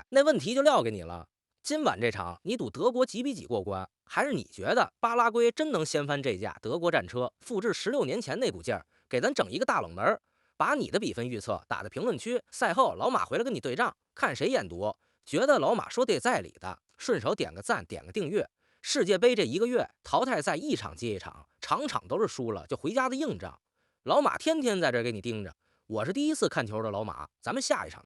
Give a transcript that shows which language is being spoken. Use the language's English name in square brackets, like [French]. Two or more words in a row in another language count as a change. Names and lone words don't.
[Chinese] 那問題就撂給你了，今晚這場你賭德國幾比幾過關，還是你覺得巴拉圭真能掀翻這架德國戰車，複製16年前那股勁兒，給咱整一個大冷門？把你的比分預測打在評論區，賽後老馬回來跟你對賬，看誰眼毒。覺得老馬說對在理的，順手點個讚，點個訂閱。世界杯這一個月，淘汰賽一場接一場，場場都是輸了就回家的硬仗。老馬天天在這給你盯着。我是第一次看球的老馬，咱們下一場見。